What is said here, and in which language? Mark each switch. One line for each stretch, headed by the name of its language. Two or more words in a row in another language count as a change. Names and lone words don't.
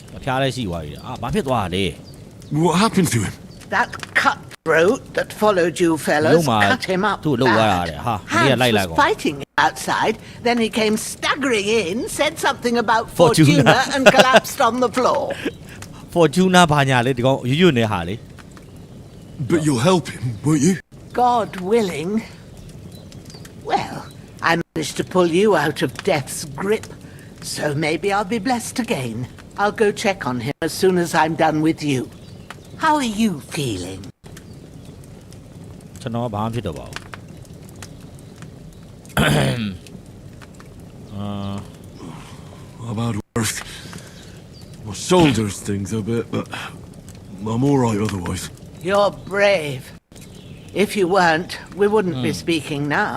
English: What happened to him? That cutthroat that followed you fellas cut him up bad. Hans was fighting outside, then he came staggering in, said something about Fortuna and collapsed on the floor.
Burmese: Fortuna ဘာညာလေဒီကောင်ရွတ်နေဟာလေ
English: But you'll help him, won't you? God willing. Well, I managed to pull you out of death's grip, so maybe I'll be blessed again. I'll go check on him as soon as I'm done with you. How are you feeling?
Burmese: ကျွန်တော်ဘာမှဖြစ်တော့ပါဘူး
English: About worse. My shoulders stings a bit, but I'm all right otherwise. You're brave. If you weren't, we wouldn't be speaking now.